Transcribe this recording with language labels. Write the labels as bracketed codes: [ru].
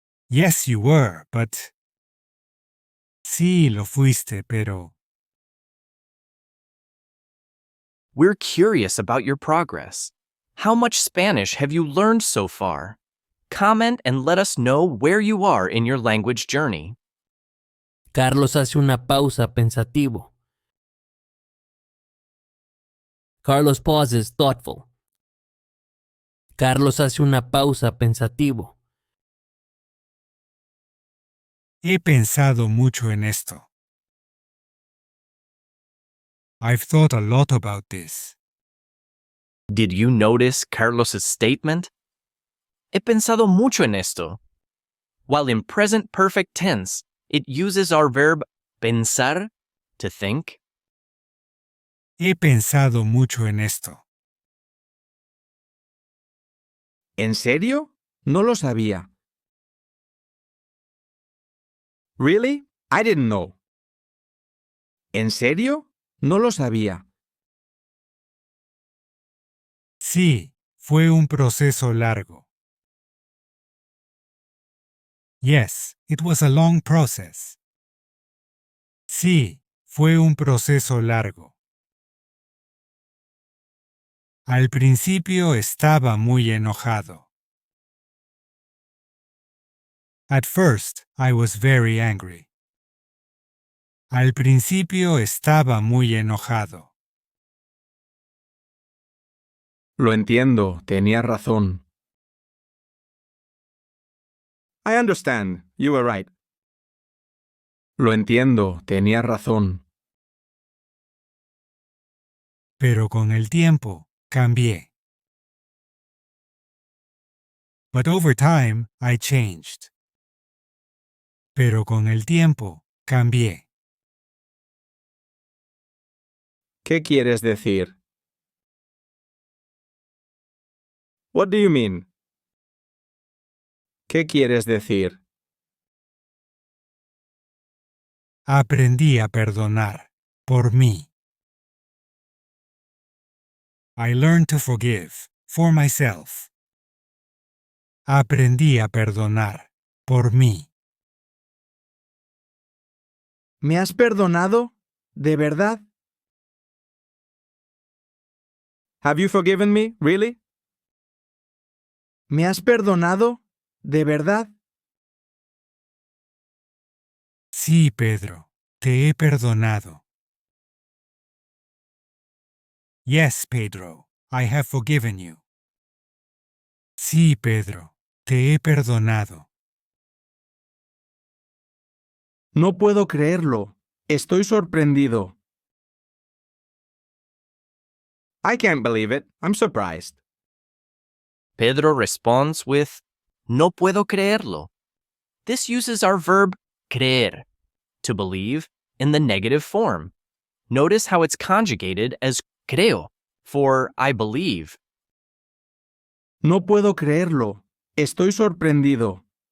[en] Yes, you were, but... [es] Sí, lo fuiste, pero... [en] We're curious about your progress. How much Spanish have you learned so far? Comment and let us know where you are in your language journey. [es] Carlos hace una pausa pensativo. [en] Carlos pauses thoughtful. [es] Carlos hace una pausa pensativo. He pensado mucho en esto. [en] I've thought a lot about this. Did you notice Carlos's statement? [es] He pensado mucho en esto. [en] While in present perfect tense, it uses our verb pensar, to think. [es] He pensado mucho en esto. ¿En serio? No lo sabía. [en] Really? I didn't know. [es] ¿En serio? No lo sabía. Sí, fue un proceso largo. [en] Yes, it was a long process. [es] Sí, fue un proceso largo. Al principio estaba muy enojado. [en] At first, I was very angry. [es] Al principio estaba muy enojado. Lo entiendo, tenía razón. [en] I understand, you were right. [es] Lo entiendo, tenía razón. Pero con el tiempo, cambié. [en] But over time, I changed. [es] Pero con el tiempo, cambié. ¿Qué quieres decir? [en] What do you mean? [es] ¿Qué quieres decir? Aprendí a perdonar, por mí. [en] I learned to forgive, for myself. [es] Aprendí a perdonar, por mí. ¿Me has perdonado? ¿De verdad? [en] Have you forgiven me, really? [es] ¿Me has perdonado? ¿De verdad? Sí, Pedro, te he perdonado. [en] Yes, Pedro, I have forgiven you. [es] Sí, Pedro, te he perdonado. No puedo creerlo. Estoy sorprendido. [en] I can't believe it. I'm surprised. [es] Pedro [en] responds with, [es] no puedo creerlo. [en] This uses our verb creer, to believe, in the negative form. Notice how it's conjugated as creo, for I believe. [es] No puedo creerlo. Estoy sorprendido.